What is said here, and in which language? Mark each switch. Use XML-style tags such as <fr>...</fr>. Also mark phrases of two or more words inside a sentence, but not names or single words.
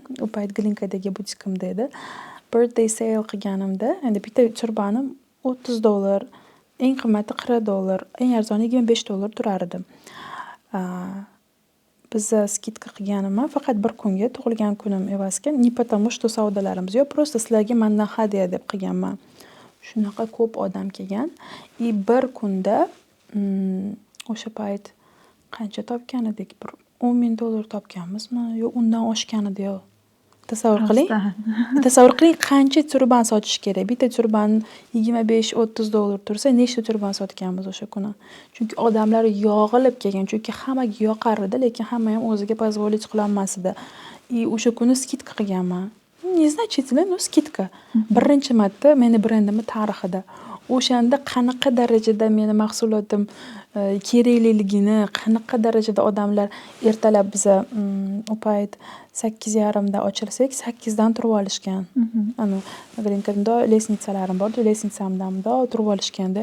<uz>U payt Glinkadagi butikimda edi.</uz> <en>Birthday sale</en> <uz>qilganimda, endi bitta turbanim $30, eng qimmati $40, eng arzoni $25 turar edi. Biza skidka qilganimman faqat bir kunga, tug'ilgan kunim evaziga,</uz> <ru>не потому что</ru> <uz>savdolarimiz yo'q, просто sizlarga mendan hadya deb qilganman. Shunaqa ko'p odam kelgan. Bir kunda o'sha payt qancha topgan edik? Bir $10,000 topganmizmi? Yo'q, undan oshgan edi yo'q. Tasavvur qiling. Tasavvur qiling, qancha turban sotish kerak. Bitta turban $25-30 tursa, nechta turban sotganmiz o'sha kuni. Chunki odamlar yog'ilib kelgan, chunki hammaga yoqar edi, lekin hamma ham o'ziga позволить qila olmas edi. O'sha kuni skidka qilganman.</uz> <ru>Незначительно, но skidka.</ru> <uz>Birinchi marta meni brendimni tarixida. O'shanda qanaqa darajada meni mahsulotim kerakligini, qanaqa darajada odamlar ertalab biza u payt 8:30da ochilsak, 8dan turib olishgan. Ana, Glinkada lesnitsalarim bor, lesnitsamda turib olishganda.</uz>